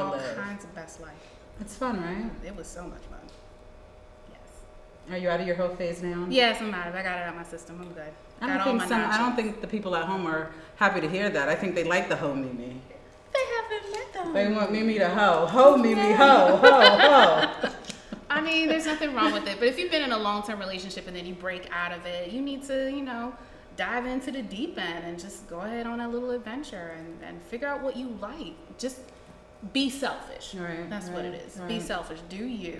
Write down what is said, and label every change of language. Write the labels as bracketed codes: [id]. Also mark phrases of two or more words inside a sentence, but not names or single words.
[en] way to all live. kinds of best life. It's fun, right? It was so much fun. Yes. Are you out of your hoe phase now? Yes, I'm out of it. I got it out of my system. I'm good. I don't think the people at home are happy to hear that. I think they like the hoe Mimi. They haven't met them. They want Mimi to hoe. Hoe Mimi, hoe, hoe, hoe. I mean, there's nothing wrong with it. But if you've been in a long-term relationship and then you break out of it, you need to, you know, dive into the deep end and just go ahead on a little adventure and figure out what you like. Just be selfish. Right, That's what it is. Right. Be selfish. Do you.